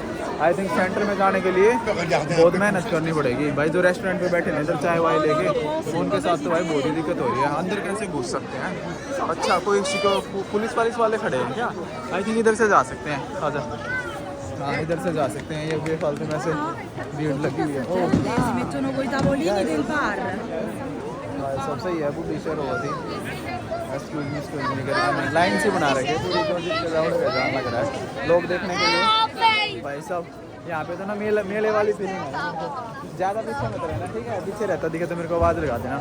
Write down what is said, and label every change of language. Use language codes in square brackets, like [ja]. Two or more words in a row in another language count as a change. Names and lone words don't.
[en] I think [hi] सेंटर में जाने के लिए बहुत मेहनत करनी पड़ेगी भाई। जो रेस्टोरेंट पे बैठे हैं इधर चाय वाय लेके, उनके साथ तो भाई बहुत ही दिक्कत हो रही है। अंदर कैसे घुस सकते हैं? अच्छा कोई पुलिस वाले खड़े हैं क्या? [en] I think [hi] इधर से जा सकते हैं। आजा, हाँ इधर से जा सकते हैं। ये बेफालतू में से भीड़ लगी हुई है। [it] Si mettono coi tavolini del bar. [hi] सब सही है, बुढ़ी शहर हुआ थी। [en] excuse me [hi] करके लाइन से बना रखे पूरी कोशिश कर जाम लग रहा है लोग देखने के लिए भाई साहब। यहाँ पे तो ना मेले वाली फीलिंग है। ज़्यादा पीछे मत रहना ठीक है, पीछे रहता दिखे तो मेरे को आवाज़ लगा देना।